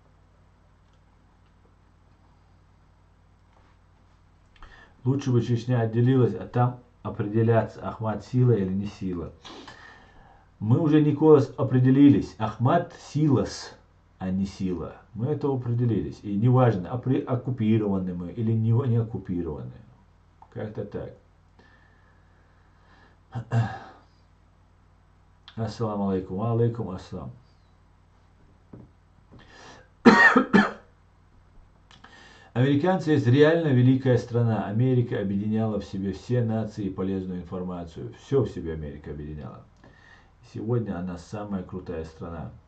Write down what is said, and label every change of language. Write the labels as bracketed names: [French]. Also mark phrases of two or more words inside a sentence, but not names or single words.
[Russian] Лучше бы Чечня отделилась, а там определяться, Ахмат сила или не сила. Мы уже, Николас, определились. Ахмат силас, а не сила. Мы это определились. И неважно, оккупированы мы или не оккупированы. Как-то так. [Arabic] السلام عليكم. عليكم السلام. [Russian] Американцы есть реально великая страна. Америка объединяла в себе все нации и полезную информацию. Все в себе Америка объединяла. Сегодня она самая крутая страна.